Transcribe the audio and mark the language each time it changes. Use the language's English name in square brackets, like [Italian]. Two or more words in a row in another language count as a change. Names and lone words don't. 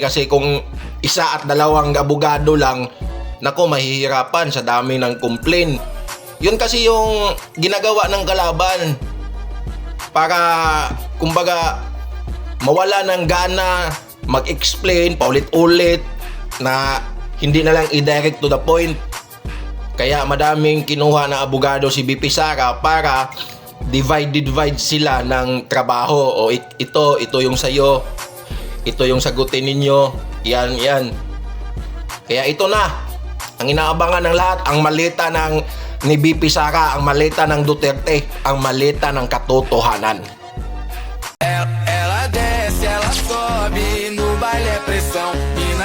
[Filipino] Kasi kung isa at dalawang abogado lang, nako, mahihirapan sa dami ng complain. Yun kasi yung ginagawa ng kalaban. Para, kumbaga, mawala ng gana mag-explain paulit-ulit na hindi na lang [English] i-direct to the point. [Filipino] Kaya madaming kinuha na abogado si BP Sara para divide sila ng trabaho. O ito yung sayo, ito yung sagutin ninyo, yan. Kaya ito na ang inaabangan ng lahat, ang malita ni BP Sara, ang malita ng Duterte, ang malita ng katotohanan. [Portuguese] Ela desce, ela sobe, no baile é pressão.